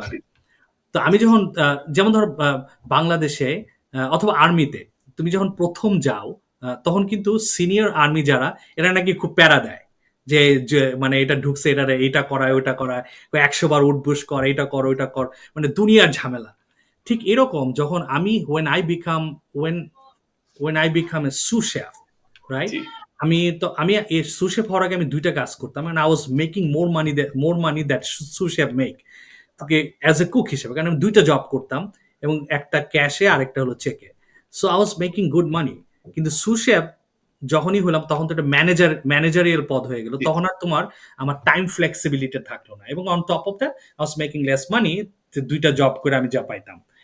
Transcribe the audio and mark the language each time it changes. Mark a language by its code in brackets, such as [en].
[bn] পারে। তো আমি জি, জি। যখন যেমন ধরো বাংলাদেশে অথবা আর্মিতে তুমি যখন ১ম যাও, তখন কিন্তু সিনিয়র আর্মি যারা, এরা নাকি খুব প্যারা দেয়। যে মানে এটা ঢুকছে, এটারে এইটা করায়, ওইটা করায়, ১০০ বার উঠবোস কর, এটা কর, ওইটা কর। মানে দুনিয়ার ঝামেলা। ঠিক এরকম যখন আমি [en] when when I become a sous chef, right? [bn] জি, আমি এই sous chef হওয়ার আগে আমি ২ টা কাজ করতাম। [en] and I was making more money that sous chef make, তোকে as a cook হিসেবে। [bn] কারণ আমি ২ টা জব করতাম, এবং একটা ক্যাশে আরেকটা হলো চেকে। [en] So I was making good money. [bn] কিন্তু sous chef যখনই হলাম তখন তো একটা ম্যানেজারিয়াল পদ হয়ে গেল। জি, তখন আর আমার টাইম ফ্লেক্সিবিলিটি থাকলো না। এবং [en] on top of that I was making less money, [bn] ২ টা জব করে আমি যা পাইতাম।